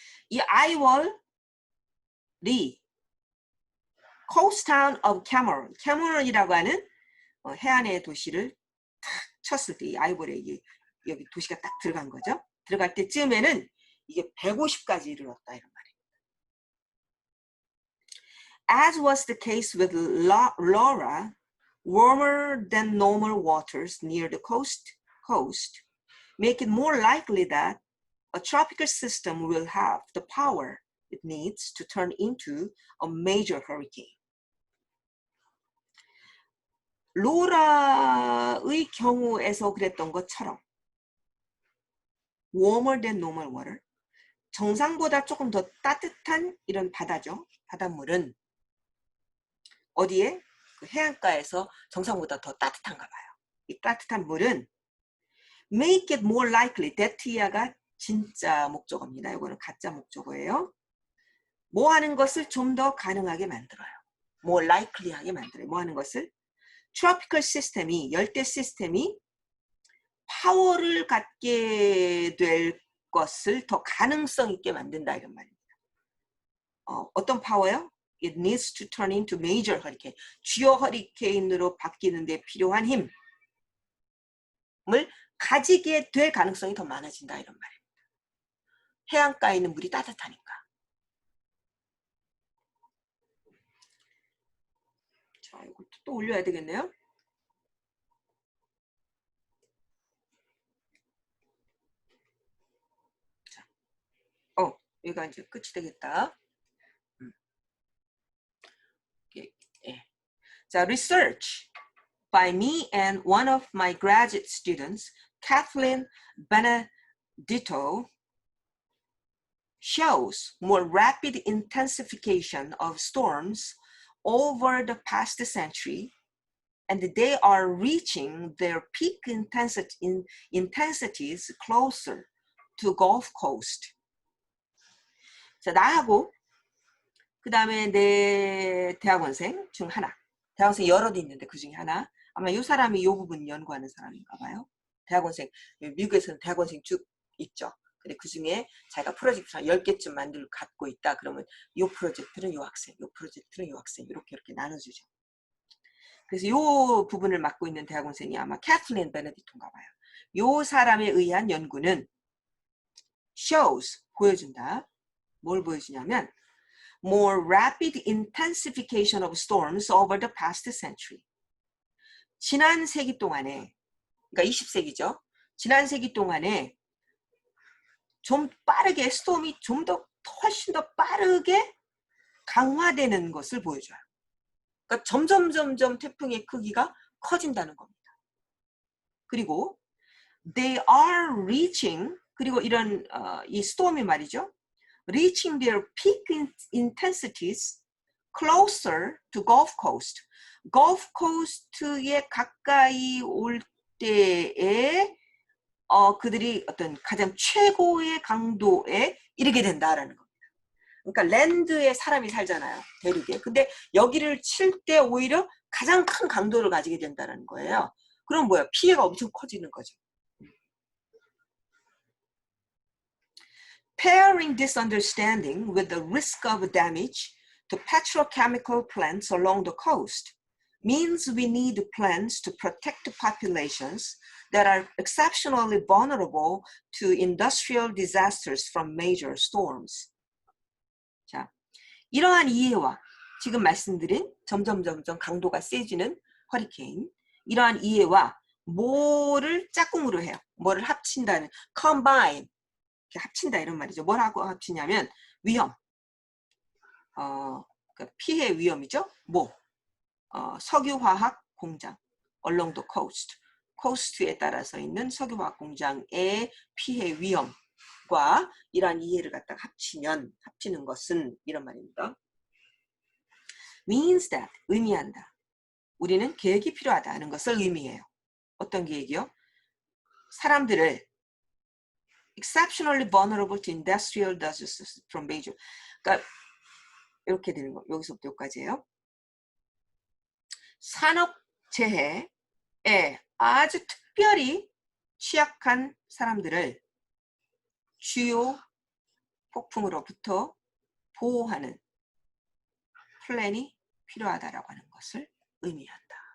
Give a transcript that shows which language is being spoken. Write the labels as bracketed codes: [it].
[ko] 이 eyewall이 [en] coast town of Cameron [ko] 이라고 하는 해안의 도시를 탁 쳤을 때 이 eyewall에 여기 도시가 딱 들어간 거죠. 들어갈 때쯤에는 이게 150까지 이르렀다 이런 말이에요. [en] As was the case with Laura, warmer than normal waters near the coast coast make it more likely that a tropical system will have the power it needs to turn into a major hurricane. [ko] 로라의 경우에서 그랬던 것처럼 [en] warmer than normal water, [ko] 정상보다 조금 더 따뜻한 이런 바다죠. 바닷물은 어디에? 그 해안가에서 정상보다 더 따뜻한가 봐요. 이 따뜻한 물은 [en] make it more likely, [ko] that야가 진짜 목적어입니다. 이거는 가짜 목적어예요. 뭐 하는 것을 좀 더 가능하게 만들어요. [en] more likely [ko] 하게 만들어요. 뭐 하는 것을? tropical 시스템이, 열대 시스템이 파워를 갖게 될 것을 더 가능성 있게 만든다 이런 말입니다. 어떤 파워요? [en] It needs to turn into major hurricane. [ko] 주요 허리케인으로 바뀌는 데 필요한 힘을 가지게 될 가능성이 더 많아진다 이런 말입니다. 해안가에 있는 물이 따뜻하니까. 자, 이것도 또 올려야 되겠네요. 자, 여기가 이제 끝이 되겠다. [en] 자, research by me and one of my graduate students, Kathleen Benedetto, shows more rapid intensification of storms over the past century, and they are reaching their peak intensities closer to Gulf Coast. [ko] 자, 나하고 그 다음에 내 대학원생 중 하나, 대학원생 여럿 있는데 그 중에 하나, 아마 이 사람이 이 부분 연구하는 사람인가 봐요. 대학원생, 미국에서는 대학원생 쭉 있죠. 근데 그 중에 자기가 프로젝트를 10개쯤 갖고 있다. 그러면 이 프로젝트는 이 학생, 이 프로젝트는 이 학생, 이렇게 나눠주죠. 그래서 이 부분을 맡고 있는 대학원생이 아마 캐틀린 베네딕토인가 봐요. 이 사람에 의한 연구는 shows, 보여준다. 뭘 보여주냐면 [en] more rapid intensification of storms over the past century. [ko] 지난 세기 동안에, 그러니까 20세기죠. 지난 세기 동안에 좀 빠르게 스톰이 좀 더 훨씬 더 빠르게 강화되는 것을 보여줘요. 그러니까 점점 태풍의 크기가 커진다는 겁니다. 그리고 [en] they are reaching, [ko] 그리고 이런 이 스톰이 말이죠. [en] reaching their peak intensities closer to Gulf Coast. [ko] Gulf Coast에 가까이 올 때에 그들이 어떤 가장 최고의 강도에 이르게 된다라는 겁니다. 그러니까 랜드에 사람이 살잖아요. 대륙에. 근데 여기를 칠 때 오히려 가장 큰 강도를 가지게 된다는 거예요. 그럼 뭐야? 피해가 엄청 커지는 거죠. [en] Pairing this understanding with the risk of damage to petrochemical plants along the coast means we need plans to protect populations that are exceptionally vulnerable to industrial disasters from major storms. [ko] 자, 이러한 이해와 지금 말씀드린 점점 강도가 세지는 허리케인, 이러한 이해와 뭐를 짝꿍으로 해요? 뭐를 합친다는, combine, 합친다 이런 말이죠. 뭐라고 합치냐면 위험, 피해 위험이죠. 석유화학 공장, [en] along the coast, [ko] 코스트에 따라서 있는 석유화학 공장의 피해 위험과 이러한 이해를 갖다가 합치는 것은 이런 말입니다. [en] means that, [ko] 의미한다. 우리는 계획이 필요하다는 것을 의미해요. 어떤 계획이요? 사람들을 [en] exceptionally vulnerable to industrial disasters from major. [ko] 그러니까 이렇게 되는 거. 여기서부터 여기까지예요. 산업재해에 아주 특별히 취약한 사람들을 주요 폭풍으로부터 보호하는 플랜이 필요하다라고 하는 것을 의미한다.